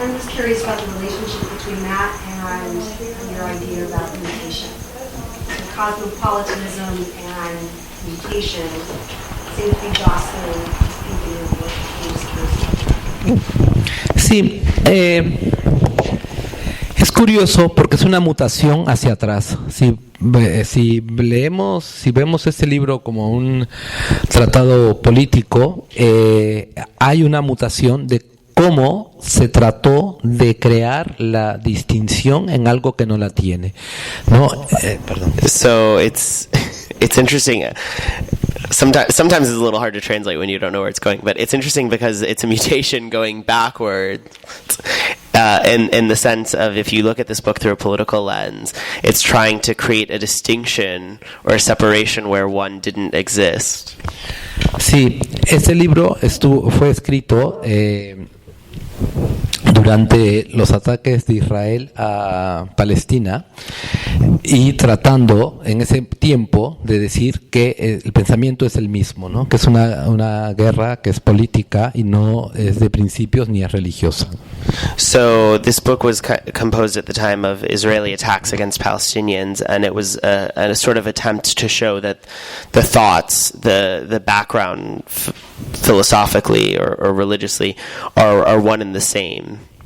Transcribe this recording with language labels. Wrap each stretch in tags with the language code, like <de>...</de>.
<en>I'm just curious about the relationship between that and your idea about mutation. So cosmopolitanism and mutation seem to be jostling, thinking of what you just</en> <es>Sí, Es curioso porque es una mutación hacia atrás. Si vemos este libro como un tratado político, hay una mutación de cómo se trató de crear la distinción en algo que no la tiene. Perdón.</es> <en>So it's interesting. Sometimes it's a little hard to translate when you don't know where it's going, but it's interesting because it's a mutation going backwards. In the sense of, if you look at this book through a political lens, it's trying to create a distinction or a separation where one didn't exist.</en> <es>Sí, este libro fue escrito durante los ataques de Israel a Palestina y tratando en ese tiempo de decir que el pensamiento es el mismo, ¿no? Que es una guerra que es política y no es de principios ni es religiosa.</es> <en>So this book was composed at the time of Israeli attacks against Palestinians, and it was a sort of attempt to show that the thoughts, the background philosophically or religiously are one and the same.</en>